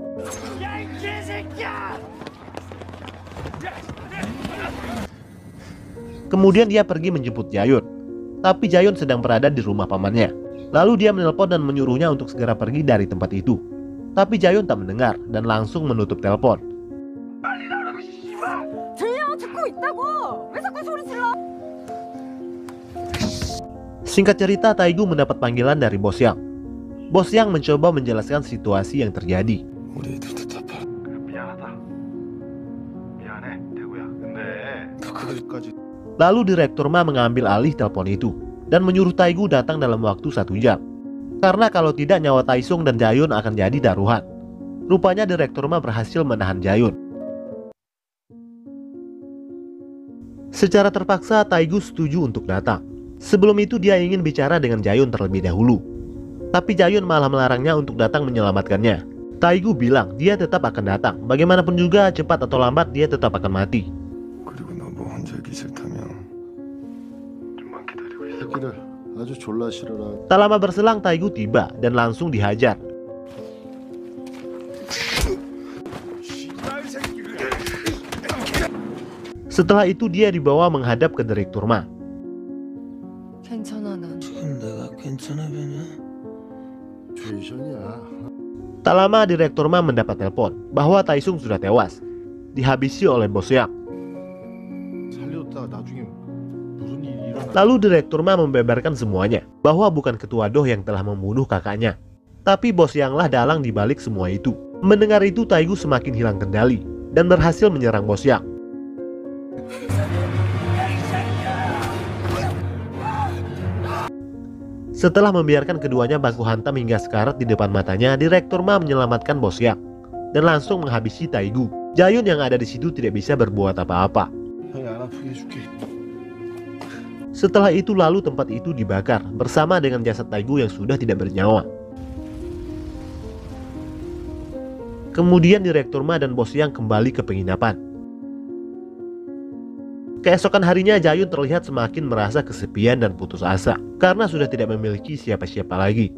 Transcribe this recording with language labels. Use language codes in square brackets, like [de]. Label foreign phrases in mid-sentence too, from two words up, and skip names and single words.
[id] Kemudian dia pergi menjemput Jayun. Tapi Jayun sedang berada di rumah pamannya. Lalu dia menelpon dan menyuruhnya untuk segera pergi dari tempat itu. Tapi Jayun tak mendengar dan langsung menutup telepon. [ko] 들려, 듣고 있다고. 왜 자꾸 소리 질러? [id] Singkat cerita, Taegu mendapat panggilan dari bos Yang. Bos Yang mencoba menjelaskan situasi yang terjadi. [ko] 우리 애들도 다 팔아. 미안하다. 미안해, 대구야. 근데 너 그거까지 [id] Lalu direktur Ma mengambil alih telepon itu dan menyuruh Taegu datang dalam waktu 1 jam. Karena kalau tidak nyawa Taesung dan Jayun akan jadi daruhan. Rupanya direktur Ma berhasil menahan Jayun. Secara terpaksa Taegu setuju untuk datang. Sebelum itu dia ingin bicara dengan Jayun terlebih dahulu. Tapi Jayun malah melarangnya untuk datang menyelamatkannya. Taegu bilang dia tetap akan datang. Bagaimanapun juga cepat atau lambat dia tetap akan mati. [ko] 그리고 너 뭐 혼자 있기 싫다면 좀만 기다리고 있어. 새끼를 아주 졸라 싫어라. [id] Tak lama berselang Taegu tiba dan langsung dihajar. Setelah itu dia dibawa menghadap ke direktur Ma. [ko] 괜찮아, 난. 지금 내가 괜찮으면은 죄전이야. [id] Tak lama direktur Ma mendapat telepon bahwa Taesung sudah tewas, dihabisi oleh bos Yang. [ko] 살렸다가 나중에 무슨 일이 일어나. [id] Lalu direktur Ma membeberkan semuanya, bahwa bukan ketua Doh yang telah membunuh kakaknya, tapi bos Yang lah dalang dibalik semua itu. Mendengar itu Taegu semakin hilang kendali dan berhasil menyerang bos Yang. Setelah membiarkan keduanya baku hantam hingga sekarat di depan matanya, direktur Ma menyelamatkan bos Yang dan langsung menghabisi Taegu. Jayun yang ada di situ tidak bisa berbuat apa-apa. [ko] 형이 안 아프게 해줄게. [id] Setelah itu lalu tempat itu dibakar bersama dengan jasad Taegu yang sudah tidak bernyawa. Kemudian direktur Ma dan bos Yang kembali ke penginapan. Keesokan harinya Jayun terlihat semakin merasa kesepian dan putus asa karena sudah tidak memiliki siapa-siapa lagi.